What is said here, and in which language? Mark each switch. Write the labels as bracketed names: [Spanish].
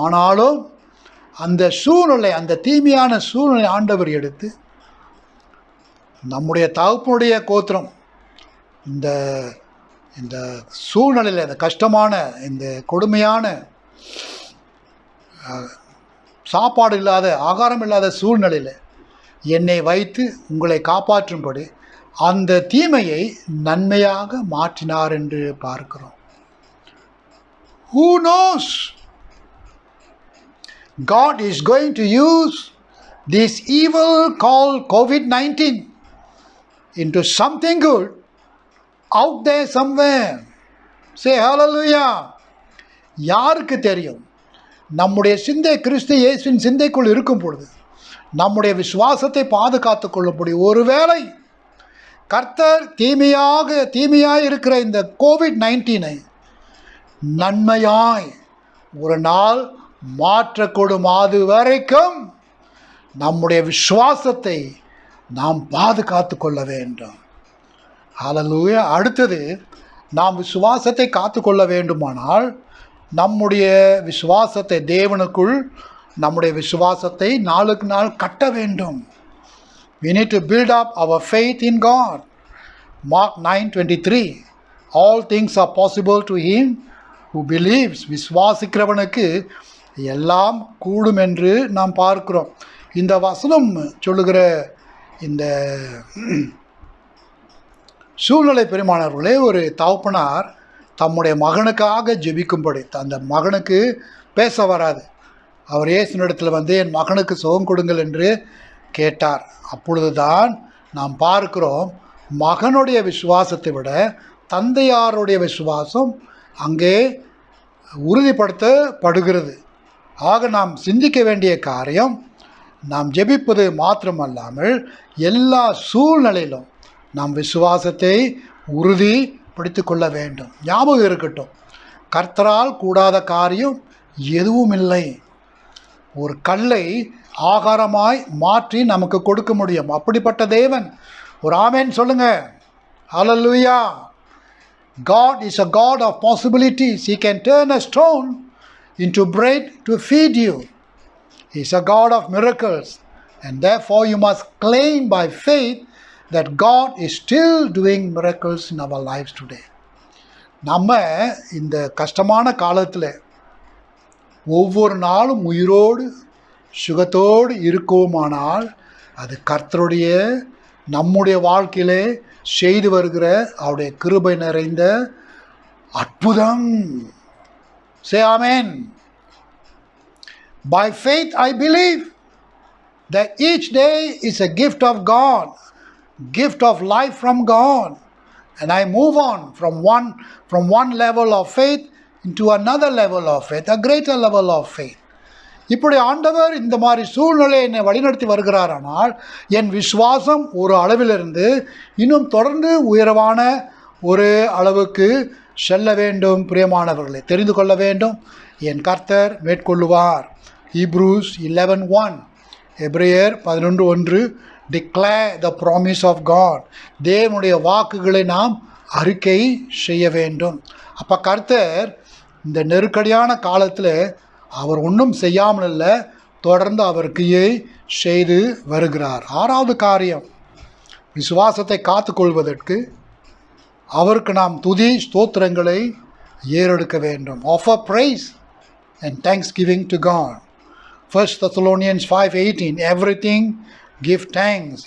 [Tamil] ஆனாலும் அந்த சூழ்நிலை, அந்த தீமையான சூழ்நிலை ஆண்டவர் எடுத்து நம்முடைய தகப்பனுடைய கோத்திரம் இந்த இந்த சூழ்நிலையில், இந்த கஷ்டமான, இந்த கொடுமையான சாப்பாடு இல்லாத, ஆகாரம் இல்லாத சூழ்நிலையில் என்னை வைத்து உங்களை காப்பாற்றும்படி அந்த தீமையை நன்மையாக மாற்றினார் என்று பார்க்கிறோம். [English] Who knows? God is going to use this evil called COVID-19 into something good out there somewhere. Say hallelujah. [Tamil] யாருக்கு தெரியும்? நம்முடைய சிந்தை கிறிஸ்து இயேசுவின் சிந்தைக்குள் இருக்கும் பொழுது நம்முடைய விசுவாசத்தை பாதுகாத்து கொள்ளும்படி ஒருவேளை கர்த்தர் தீமையாய் இருக்கிற இந்த COVID-19 நன்மையாய் ஒரு நாள் மாற்றக்கூடும். அது வரைக்கும் நம்முடைய விசுவாசத்தை நாம் பாதுகாத்து கொள்ள வேண்டும். ஹல்லேலூயா. அடுத்தது, நாம் விசுவாசத்தை காத்து கொள்ள வேண்டுமானால் நம்முடைய விசுவாசத்தை தேவனுக்குள், நம்முடைய விசுவாசத்தை நாளுக்கு நாள் கட்ட வேண்டும். [English] We need to build up our faith in God. Mark 9:23, all things are possible to him who believes. [Tamil] விசுவாசிக்கிறவனுக்கு எல்லாம் கூடும் என்று நாம் பார்க்கிறோம். இந்த வசனம் சொல்லுகிற இந்த சூழ்நிலை பெருமானவர்களே, ஒரு தகப்பனார் தம்முடைய மகனுக்காக ஜெபிக்கும்படி, அந்த மகனுக்கு பேச வராது, அவர் இயேசுவினிடத்தில் வந்து என் மகனுக்கு சுகம் கொடுங்கள் என்று கேட்டார். அப்பொழுதுதான் நாம் பார்க்கிறோம், மகனுடைய விசுவாசத்தை விட தந்தையாருடைய விசுவாசம் அங்கே உறுதிப்படுத்தப்படுகிறது. ஆக நாம் சிந்திக்க வேண்டிய காரியம், நாம் ஜெபிப்பது மாத்திரமல்லாமல் எல்லா சூழ்நிலையிலும் நாம் விசுவாசத்தை உறுதிப்படுத்திக் கொள்ள வேண்டும். ஞாபகம் இருக்கட்டும், கர்த்தரால் கூடாத காரியம் எதுவும் இல்லை. ஒரு கல்லை ஆகாரமாய் மாற்றி நமக்கு கொடுக்க முடியும். அப்படிப்பட்ட தேவன். ஒரு ஆமென் சொல்லுங்க. ஹல்லேலூயா. [English] God is a God of possibilities. He can turn a stone into bread to feed you. He is a God of miracles. And therefore you must claim by faith that God is still doing miracles in our lives today. [Tamil] நம்ம இந்த கஷ்டமான காலத்தில் ஒவ்வொரு நாளும் உயிரோடு சுகத்தோடு இருக்கோமானால் அது கர்த்தருடைய நம்முடைய வாழ்க்கையிலே செய்து வருகிற அவருடைய கிருபை நிறைந்த அற்புதம். [English] Say amen. By faith I believe that each day is a gift of God, gift of life from God, and I move on from one level of faith into another level of faith, a greater level of faith. [Tamil] இப்படி ஆண்டவர் இந்த மாதிரி சூழ்நிலையை என்னை வழிநடத்தி வருகிறாரானால் என் விசுவாசம் ஒரு அளவிலிருந்து இன்னும் தொடர்ந்து உயர்வான ஒரு அளவுக்கு செல்ல வேண்டும். பிரியமானவர்களை தெரிந்து கொள்ள வேண்டும், என் கர்த்தர் மேற்கொள்ளுவார். [English] Hebrews 11:1, எபிரேயர் 11:1, declare the promise of God. [Tamil] தேவனுடைய வாக்குகளை நாம் அறிக்கை செய்ய வேண்டும். அப்போ கர்த்தர் இந்த நெருக்கடியான காலத்தில் அவர் ஒன்றும் செய்யாமல் இல்லை, தொடர்ந்து அவர் கிரியை செய்து வருகிறார். ஆறாவது காரியம், விசுவாசத்தை காத்துக்கொள்வதற்கு அவருக்கு நாம் துதி ஸ்தோத்திரங்களை ஏறெடுக்க வேண்டும். [English] Offer praise and thanksgiving to God. 1 Thessalonians 5:18, everything give thanks.